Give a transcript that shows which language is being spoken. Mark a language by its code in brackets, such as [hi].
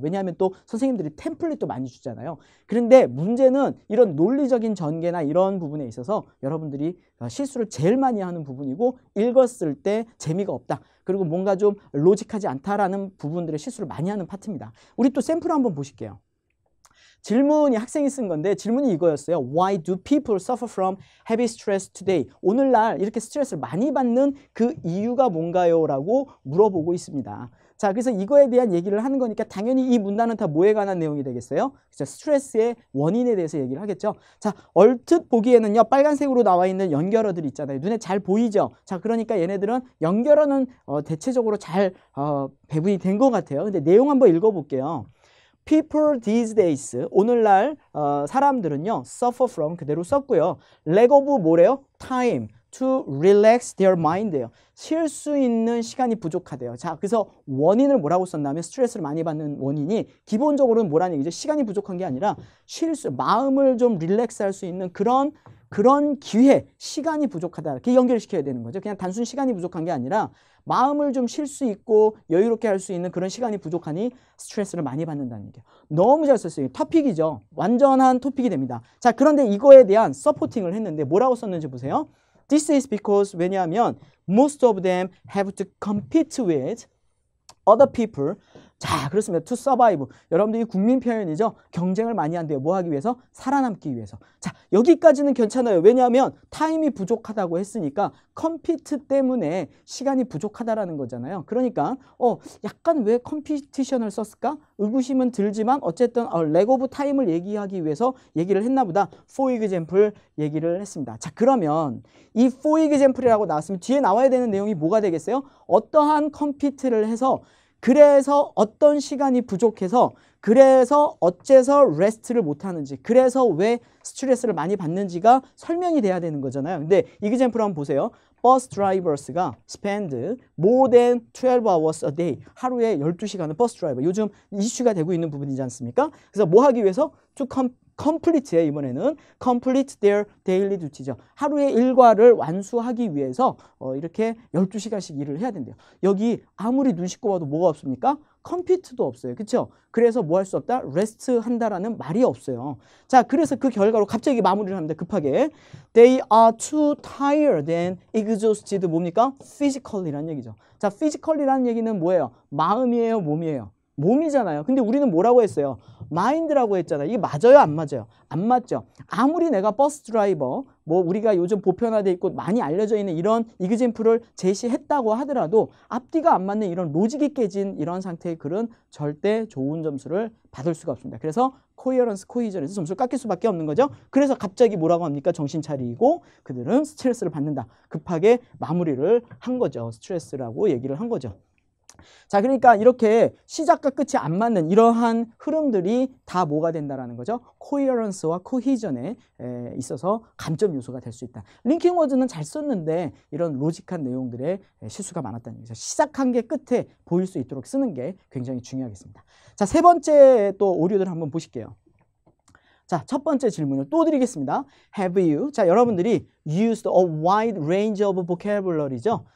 [ko] 왜냐하면 또 선생님들이 템플릿도 많이 주잖아요. 그런데 문제는 이런 논리적인 전개나 이런 부분에 있어서 여러분들이 실수를 제일 많이 하는 부분이고 읽었을 때 재미가 없다. 그리고 뭔가 좀 로직하지 않다라는 부분들의 실수를 많이 하는 파트입니다. 우리 또 샘플 한번 보실게요. 질문이 학생이 쓴 건데 질문이 이거였어요. [en] Why do people suffer from heavy stress today? [ko] 오늘날 이렇게 스트레스를 많이 받는 그 이유가 뭔가요? 라고 물어보고 있습니다. 자, 그래서 이거에 대한 얘기를 하는 거니까 당연히 이 문단은 다 뭐에 관한 내용이 되겠어요? 그렇죠? 스트레스의 원인에 대해서 얘기를 하겠죠. 자, 얼핏 보기에는요, 빨간색으로 나와 있는 연결어들 있잖아요. 눈에 잘 보이죠? 자, 그러니까 얘네들은 연결어는 대체적으로 잘 배분이 된 것 같아요. 근데 내용 한번 읽어볼게요. [en] People these days, [ko] 오늘날 사람들은요, [en] suffer from [ko] 그대로 썼고요. [en] lack of 뭐래요? time. to relax their mind예요. [ko] 쉴 수 있는 시간이 부족하대요. 자, 그래서 원인을 뭐라고 썼냐면 스트레스를 많이 받는 원인이 기본적으로는 뭐라는 얘기죠? 시간이 부족한 게 아니라 마음을 좀 릴렉스할 수 있는 그런 기회, 시간이 부족하다. 이렇게 연결시켜야 되는 거죠. 그냥 단순 시간이 부족한 게 아니라 마음을 좀 쉴 수 있고 여유롭게 할 수 있는 그런 시간이 부족하니 스트레스를 많이 받는다는 얘기예요. 너무 잘 썼어요. 토픽이죠. 완전한 토픽이 됩니다. 자, 그런데 이거에 대한 서포팅을 했는데 뭐라고 썼는지 보세요. [en] This is because 왜냐하면 most of them have to compete with other people. [ko] 자, 그렇습니다. [en] To survive. [ko] 여러분들 이 국민 표현이죠. 경쟁을 많이 한대요. 뭐 하기 위해서? 살아남기 위해서. 자, 여기까지는 괜찮아요. 왜냐하면 타임이 부족하다고 했으니까 컴피트 때문에 시간이 부족하다라는 거잖아요. 그러니까 약간 왜 컴피티션을 썼을까? 의구심은 들지만 어쨌든 leg of time을 얘기하기 위해서 얘기를 했나 보다. For example 얘기를 했습니다. 자, 그러면 이 for example이라고 나왔으면 뒤에 나와야 되는 내용이 뭐가 되겠어요? 어떠한 컴피트를 해서 그래서 어떤 시간이 부족해서 그래서 어째서 레스트를 못하는지 그래서 왜 스트레스를 많이 받는지가 설명이 돼야 되는 거잖아요. 근데 example 한번 보세요. [en] 버스 드라이버스가 spend more than 12 hours a day. [ko] 하루에 12시간을 버스 드라이버. 요즘 이슈가 되고 있는 부분이지 않습니까? 그래서 뭐 하기 위해서? [en] to complete에 [ko] 이번에는 [en] complete their daily duty죠. [ko] 하루의 일과를 완수하기 위해서 이렇게 12시간씩 일을 해야 된대요. 여기 아무리 눈 씻고 봐도 뭐가 없습니까? 컴피트도 없어요. 그렇죠? 그래서 뭐 할 수 없다? 레스트 한다라는 말이 없어요. 자, 그래서 그 결과로 갑자기 마무리를 합니다. 급하게. [en] They are too tired and exhausted. [ko] 뭡니까? physically라는 얘기죠. 자, physically라는 얘기는 뭐예요? 마음이에요? 몸이에요? 몸이잖아요. 근데 우리는 뭐라고 했어요? 마인드라고 했잖아요. 이게 맞아요? 안 맞아요? 안 맞죠? 아무리 내가 버스 드라이버, 뭐 우리가 요즘 보편화돼 있고 많이 알려져 있는 이런 이그젠플을 제시했다고 하더라도 앞뒤가 안 맞는 이런 로직이 깨진 이런 상태의 글은 절대 좋은 점수를 받을 수가 없습니다. 그래서 코히어런스, 코히전에서 점수를 깎일 수밖에 없는 거죠. 그래서 갑자기 뭐라고 합니까? 정신 차리고 그들은 스트레스를 받는다. 급하게 마무리를 한 거죠. 스트레스라고 얘기를 한 거죠. 자, 그러니까 이렇게 시작과 끝이 안 맞는 이러한 흐름들이 다 뭐가 된다라는 거죠? 코히어런스와 코히전에 있어서 감점 요소가 될 수 있다. 링킹 워즈는 잘 썼는데 이런 로직한 내용들의 실수가 많았다는 얘기죠. 시작한 게 끝에 보일 수 있도록 쓰는 게 굉장히 중요하겠습니다. 자, 세 번째 또 오류들 한번 보실게요. 자, 첫 번째 질문을 또 드리겠습니다. [en] Have you? [ko] 자, 여러분들이 [en] used a wide range of vocabulary죠.